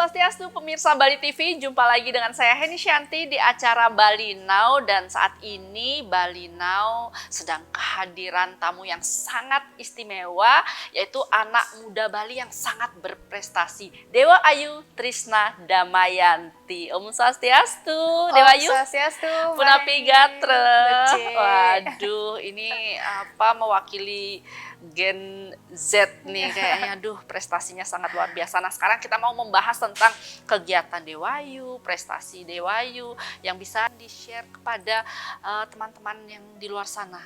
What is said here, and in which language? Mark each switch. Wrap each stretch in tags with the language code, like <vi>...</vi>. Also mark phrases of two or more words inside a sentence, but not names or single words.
<id>Swastiastu, pemirsa Bali TV. Jumpa lagi dengan saya Heni Shanti di acara Bali Now. Dan saat ini Bali Now sedang kehadiran tamu yang sangat istimewa, yaitu anak muda Bali yang sangat berprestasi, Dewa Ayu Trisna Damayanti. Om Swastiastu, Dewa Ayu. Om Swastiastu,</id> <ban>Punapi Gatre.</ban> <id>Bece. Waduh, ini mewakili Gen Z nih kayaknya. Aduh, prestasinya sangat luar biasa. Nah, sekarang kita mau membahas tentang kegiatan Dewayu, prestasi Dewayu yang bisa di-share kepada teman-teman yang di luar sana.</id>